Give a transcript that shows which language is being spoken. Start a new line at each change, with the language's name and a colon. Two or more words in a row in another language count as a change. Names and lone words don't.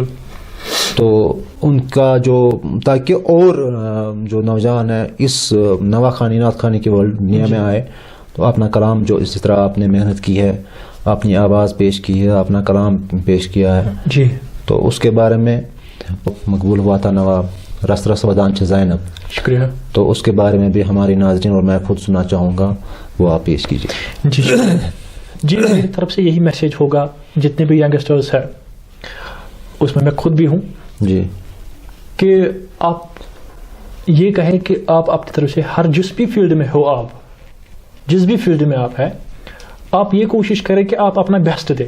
Urdu: تو ان کا جو تاکہ اور جو نوجوان ہیں اس نوا خانی نعت خانی کے ورلڈ دنیا میں آئے، تو اپنا کلام جو اس طرح آپ نے محنت کی ہے، اپنی آواز پیش کی ہے، اپنا کلام پیش کیا ہے، جی، تو اس کے بارے میں مقبول ہوا تھا نوا رس رس ودان چھ زینب. شکریہ. تو اس کے بارے میں بھی ہمارے ناظرین اور میں خود سننا چاہوں گا، وہ آپ پیش کیجیے. جی جی، میری طرف سے یہی میسیج ہوگا جتنے بھی ینگسٹرز ہیں، اس میں خود بھی ہوں، جی، کہ آپ یہ کہیں کہ آپ اپنی طرف سے ہر جس بھی فیلڈ میں ہو، آپ جس بھی فیلڈ میں آپ ہیں، آپ یہ کوشش کریں کہ آپ اپنا بیسٹ دیں.